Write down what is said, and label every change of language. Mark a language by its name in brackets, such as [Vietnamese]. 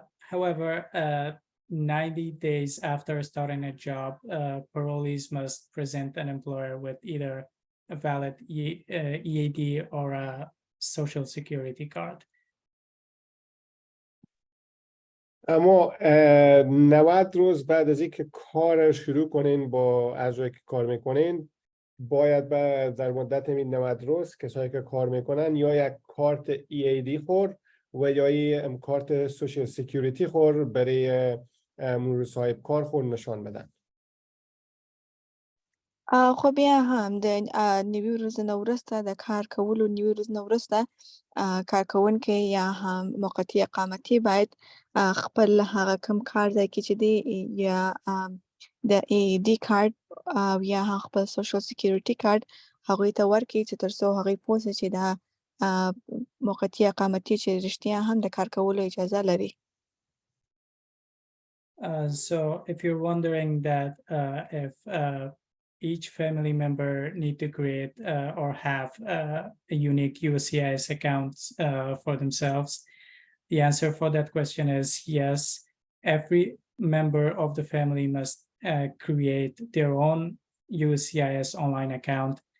[English] However, 90 days after starting a job, parolees must present an employer with either a valid EAD or a social security card. [Persian] اما 90 روز بعد از اینکه کار شروع کنین با اعضایی که کار میکنین باید در مدت این 90 روز کسایی که کار میکنن یا یک کارت EAD خور و یا یک کارت سوشال سکیوریتی خور برای مرور صاحب کار خور نشان بدن. [Pashto] خو بیا هم د 90 ورځې نه وروسته د کار کولو 90 ورځې نه وروسته کارکوونکی یا هم موقتي اقامتي باید خپل هغه کوم کار ځای کې چې دی یا د EAD کارت او یا هم خپل سوشال سکیوریټي کارت هغوی ته ورکړي چې تر څو هغوی پوه سي چې دا موقتي اقامتي چې رښتیا هم د کار کولو اجازه لري. [English] So if you're wondering that if each family member need to create or have a unique USCIS account for themselves, the answer for that question is yes. Every member of the family must create their own USCIS online account.